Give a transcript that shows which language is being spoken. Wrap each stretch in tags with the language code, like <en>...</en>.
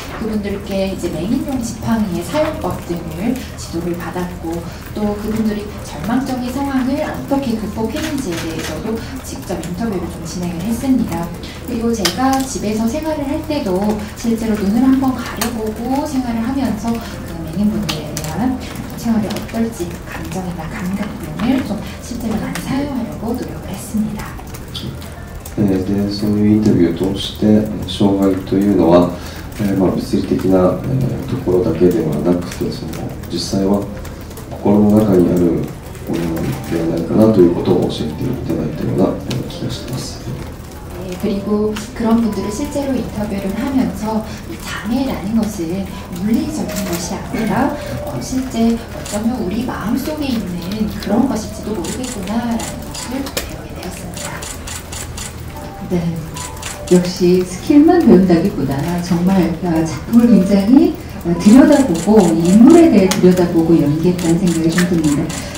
<ko>그분들께 이제 맹인용 지팡이의 사용법 등을 지도를 받았고, 또 그분들이 절망적인 상황을 어떻게 극복했는지에 대해서도 직접 인터뷰를 좀 진행을 했습니다. 그리고 제가 집에서 생활을 할 때도 실제로 눈을 한번 가려보고 생활을 하면서 그 맹인분들에 대한 생활이 어떨지 감정이나 감각 등을 좀 실제로 많이 사용하려고 노력을 했습니다.</ko> <ja>でそういうインタビューを通して障害というのは、物理的な、ところだけではなくてその実際は心の中にあるものではないかなということを教えていただいたような気がしています。</ja> <ko>그리고 그런 분들을 실제로 인터뷰를 하면서 이 장애라는 것은 물리적인 것이 아니라 실제 어쩌면 우리 마음속에 있는 그런 것일지도 모르겠구나라는 것을 배우게 되었습니다. 네, 역시 스킬만 배운다기보다 정말 작품을 굉장히 들여다보고 인물에 대해 들여다보고 연기했다는 생각이 좀 듭니다.</ko>